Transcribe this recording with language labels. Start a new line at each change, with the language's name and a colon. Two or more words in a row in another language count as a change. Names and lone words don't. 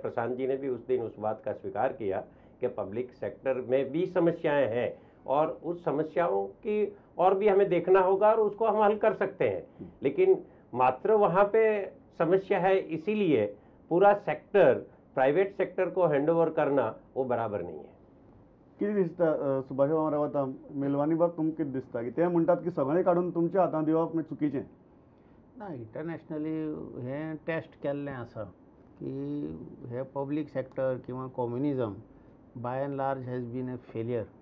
Hindi: प्रशांत जी ने भी उस दिन उस बात का स्वीकार किया कि
English: public sector
Hindi: में भी समस्याएं हैं और उस समस्याओं की और भी हमें देखना होगा और उसको हम हल कर सकते हैं। लेकिन मात्र वहाँ पे समस्या है इसीलिए पूरा सेक्टर
English: private sector
Hindi: को हैंडओवर करना वो बराबर नहीं है।
Konkani: कितें दिसता सुभाष रावता, मेलवानी बाब तुमकां कितें दिसता की ते म्हणटात की सगळें काडून तुमच्या हातांत दिवप म्हणजे चुकीचें? ना, इंटरनॅशनली हे टेस्ट केल्लें आसा की हे
English: public sector
Konkani: किंवा कम्युनिजम
English: by and large has been a failure.